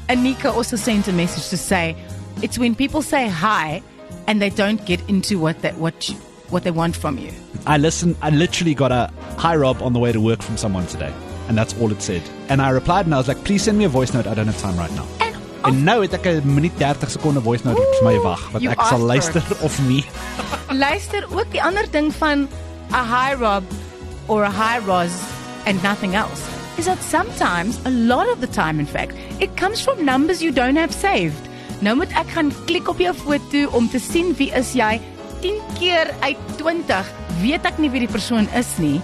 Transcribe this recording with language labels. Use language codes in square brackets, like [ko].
[en] Anika also sent a message to say, it's when people say hi and they don't get into what they want from you. I literally got a hi Rob on the way to work from someone today. And that's all it said. And I replied and I was like, please send me a voice note. I don't have time right now. [af] En nou het ek 'n minuut 30 sekonde voice note vir my wag, wat ek sal luister of nie. Luister ook die ander ding van [en] a hi Rob or a hi Roz and nothing else is that sometimes, a lot of the time in fact, it comes from numbers you don't have saved. [af] Nou moet ek gaan klik op jou foto om te sien wie is jy. 10 keer uit 20 weet ek nie wie die persoon is nie.